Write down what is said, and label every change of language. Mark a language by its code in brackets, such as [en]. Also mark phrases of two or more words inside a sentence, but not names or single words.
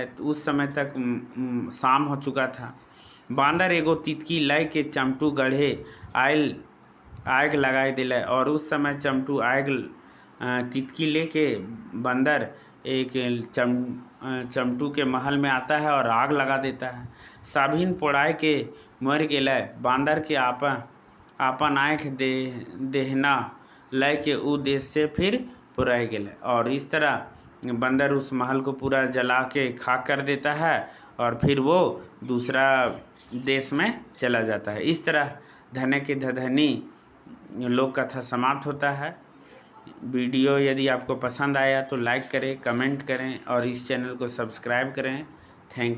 [hi] उस समय तक शाम हो चुका था। [sck] बांदर एगो तितकी लय के चमटू गढ़े आग लगाए दिले [hi] और उस समय चमटू आग तितकी लेके बंदर एक चमटू के महल में आता है और आग लगा देता है। [sck] साभिन पोड़ाए के मर गेले। बांदर के आपन आँख देहना लय के उ देश से फिर पुराए गेले। [hi] और इस तरह बंदर उस महल को पूरा जला के खाक कर देता है और फिर वो दूसरा देश में चला जाता है। इस तरह धने के धधनी लोक कथा समाप्त होता है। वीडियो यदि आपको पसंद आया तो लाइक करें, कमेंट करें और इस चैनल को सब्सक्राइब करें।